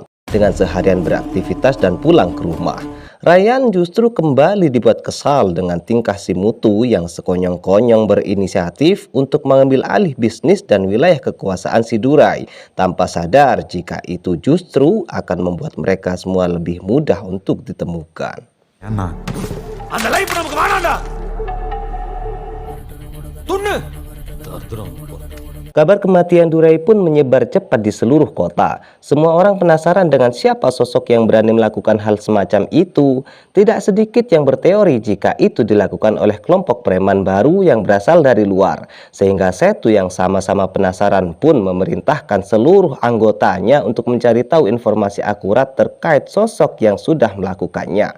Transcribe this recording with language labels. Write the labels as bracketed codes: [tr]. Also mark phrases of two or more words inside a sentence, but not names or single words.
[id] Dengan seharian beraktivitas dan pulang ke rumah, Ryan justru kembali dibuat kesal dengan tingkah si Mutu yang sekonyong-konyong berinisiatif untuk mengambil alih bisnis dan wilayah kekuasaan si Durai, tanpa sadar jika itu justru akan membuat mereka semua lebih mudah untuk ditemukan. [ta] அந்த லைஃப் நமக்கு வேணாம்டா. துண்ணு. [id] Kabar kematian Durai pun menyebar cepat di seluruh kota. Semua orang penasaran dengan siapa sosok yang berani melakukan hal semacam itu. Tidak sedikit yang berteori jika itu dilakukan oleh kelompok preman baru yang berasal dari luar. Sehingga Setu yang sama-sama penasaran pun memerintahkan seluruh anggotanya untuk mencari tahu informasi akurat terkait sosok yang sudah melakukannya.